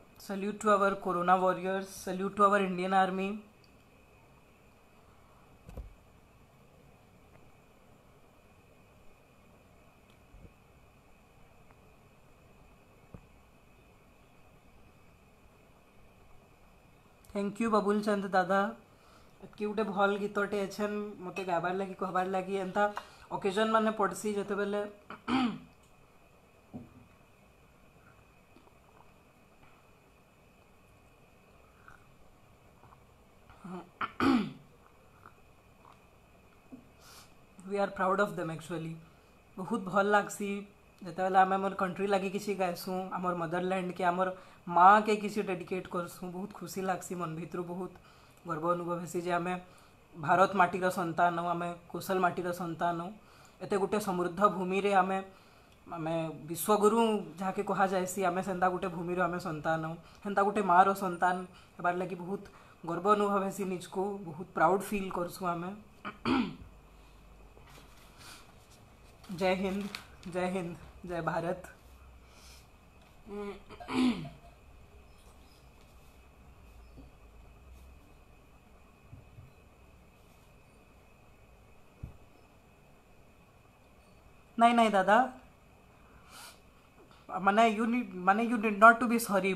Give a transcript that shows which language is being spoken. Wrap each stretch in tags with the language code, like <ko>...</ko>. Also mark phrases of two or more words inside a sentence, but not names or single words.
<en>Salute to our Corona warriors. Salute to our Indian Army. thank you</en> <spv>ବବୁଲ ଚନ୍ଦ ଦାଦା କି ଗୋଟେ ଭଲ ଗୀତଟେ ଏଛନ ମତେ ଗାବାର ଲଗି କହବାର ଲଗି ଏଁତା ओकेजन ମାନେ ପଡ଼ସି ଜତେ ବେଲେ</spv> <en>we are proud of them</en> <spv>एक्चुअली ବହୁତ ଭଲ ଲାଗସି ଜତେ ବେଲେ ଆମ ଆମର कंट्री ଲଗି କିସି ଗାଏସୁ ଆମର मदरलैंड କେ ଆମର ମାଁ କେ କିସି डेडिकेट କରସୁ ବହୁତ ଖୁସି ଲାଗସି ମନ ଭିତର ବହୁତ ଗର୍ବ ଅନୁଭବ ହେସି ଜେ ଆମେ ଭାରତ ମାଟିର ସନ୍ତାନ ଆମେ କୁଶଲ ମାଟିର ସନ୍ତାନ ଏତେ ଗୋଟେ ସମୃଦ୍ଧ ଭୂମି ରେ ଆମେ ଆମେ ବିଶ୍ୱଗୁରୁ ଜହାଁକେ କହା ଯାଏସି ଆମେ ସେଁତା ଗୋଟେ ଭୂମି ରୋ ଆମେ ସନ୍ତାନ ହେଁତା ଗୋଟେ ମାଁ ରୋ ସନ୍ତାନ ହେବାର ଲଗି ବହୁତ ଗର୍ବ ଅନୁଭବ ହେସି ନିଜକୋ ବହୁତ</spv> <en>proud feel</en> <spv>କରସୁ ଆମେ ଜୟ ହିନ୍ଦ ଜୟ ଭାରତ। ନାହିଁ ଦାଦା ମାନେ</spv> <en>you did not to be sorry</en>